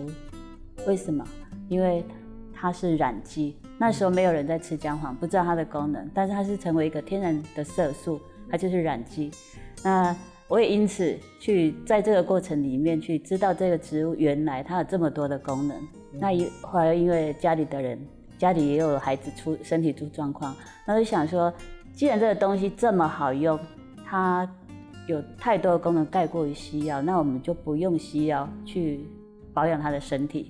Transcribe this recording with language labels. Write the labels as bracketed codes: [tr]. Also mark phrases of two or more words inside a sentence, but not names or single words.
[zh] 為什麼？因為它是染劑，那時候沒有人在吃薑黃，不知道它的功能，但是它是成為一個天然的色素，它就是染劑。那我也因此去在這個過程裡面去知道這個植物原來它有這麼多的功能。那後來因為家裡也有孩子身體出狀況，那就想說，既然這個東西這麼好用，它有太多的功能蓋過於西藥，那我們就不用西藥去保養它的身體。